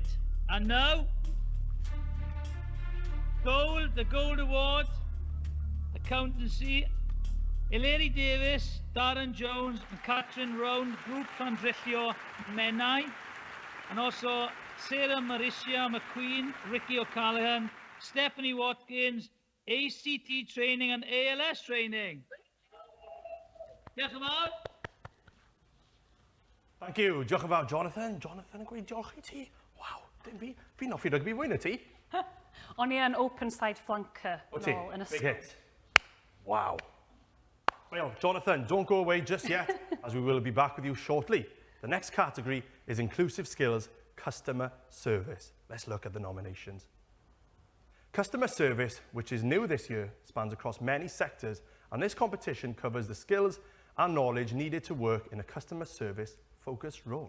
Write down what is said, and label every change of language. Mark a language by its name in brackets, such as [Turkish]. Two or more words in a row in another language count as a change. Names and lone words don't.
[English] And now, gold, the Gold Award, Accountancy, Hilary Davis, Darren Jones and Catherine Round, Group Llandrillo Menai. And also Sarah Maricia McQueen, Ricky O'Callaghan, Stephanie Watkins, ACT training and ALS training. [Welsh] Diolch yn fawr. [English] Thank you. [Welsh] Diolch yn fawr, Jonathan. Jonathan, yn gweud diolch i ti. Waw, fi'n offi rygbi wyn y ti. O'n i yn [English] open side flanker [Welsh] nôl yn [English] Big [Welsh] ysgol. [English] hit. Wow. Well, Jonathan, don't go away just yet, as we will be back with you shortly. The next category is Inclusive Skills Customer Service. Let's look at the nominations. Customer service, which is new this year, spans across many sectors, and this competition covers the skills and knowledge needed to work in a customer service focused role.